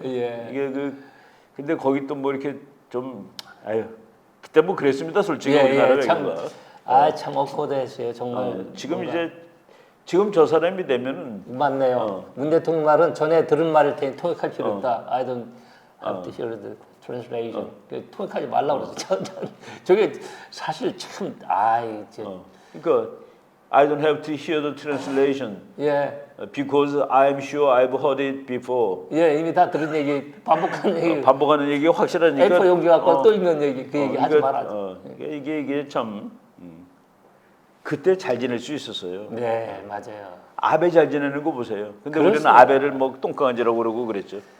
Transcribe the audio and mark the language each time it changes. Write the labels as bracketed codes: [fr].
[ko] 예. 이게 근데 거기 또 뭐 이렇게 좀 아유 그때 뭐 그랬습니다. 솔직히 예, 우리나라 예, 참, 외교가. 참 억울했어요 정말. 지금 뭔가. 이제 지금 저 사람이 되면은 맞네요. 문 대통령 말은 전에 들은 말일 테니 통역할 필요 없다. [en] I don't have to hear the translation. [ko] 통역하지 말라고 그랬어. 저게 사실 참 이제 그러니까 [en] I don't have to hear the translation [ko] 예. [en] because I'm sure I've heard it before. [ko] 예, 이미 다 들은 얘기, 반복하는 얘기, 반복하는 얘기가 확실하니까. A4 용기 갖고 또 읽는 얘기, 그 얘기 하지 말아줘. 이게 참 그때 잘 지낼 수 있었어요. 네, 맞아요. 아베 잘 지내는 거 보세요. 근데 그렇습니다. 우리는 아베를 뭐 똥강아지라고 그러고 그랬죠.